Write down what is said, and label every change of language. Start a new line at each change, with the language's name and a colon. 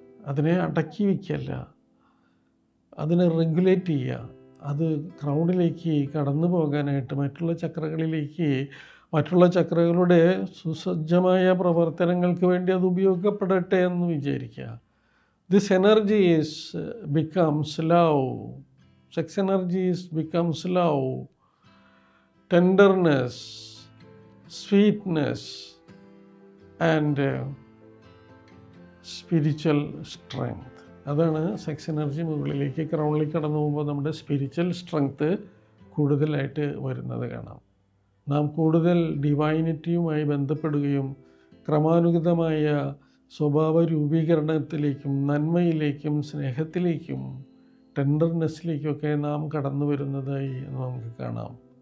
Malayalam: അതിനെ അടക്കി വയ്ക്കല്ല, അതിനെ റെഗുലേറ്റ് ചെയ്യുക. അത് ക്രൗഡിലേക്ക് കടന്നു പോകാനായിട്ട് മറ്റുള്ള ചക്രകളിലേക്ക്, മറ്റുള്ള ചക്രകളുടെ സുസജ്ജമായ പ്രവർത്തനങ്ങൾക്ക് വേണ്ടി അത് ഉപയോഗപ്പെടട്ടെ എന്ന് വിചാരിക്കുക.
English: This energy becomes love. Sex energy becomes love, tenderness, sweetness and spiritual strength.
Malayalam: അതാണ് സെക്സ് എനർജി മുകളിലേക്ക് ക്രൗണിലേക്ക് കടന്നു പോകുമ്പോൾ നമ്മുടെ സ്പിരിച്വൽ സ്ട്രെങ്ത് കൂടുതലായിട്ട് വരുന്നത് കാണാം. നാം കൂടുതൽ ഡിവൈനിറ്റിയുമായി ബന്ധപ്പെടുകയും ക്രമാനുഗതമായ സ്വഭാവ രൂപീകരണത്തിലേക്കും നന്മയിലേക്കും സ്നേഹത്തിലേക്കും ടെൻഡർനെസ്സിലേക്കൊക്കെ നാം കടന്നു വരുന്നതായി നമുക്ക് കാണാം.